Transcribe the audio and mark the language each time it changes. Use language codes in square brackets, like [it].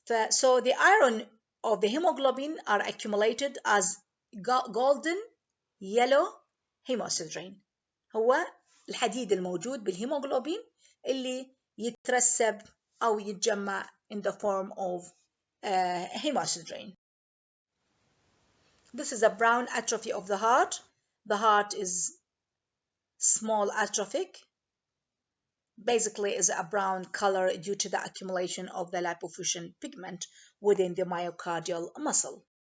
[en] So the iron of the hemoglobin are accumulated as golden yellow hemosiderin. [ar] هو الحديد الموجود بالهيموغلوبين اللي يترسب أو يتجمع [en] in the form of hemosiderin. This is a brown atrophy of the heart. The heart is small atrophic. Basically is a brown color due to the accumulation of the lipofuscin pigment within the myocardial muscle.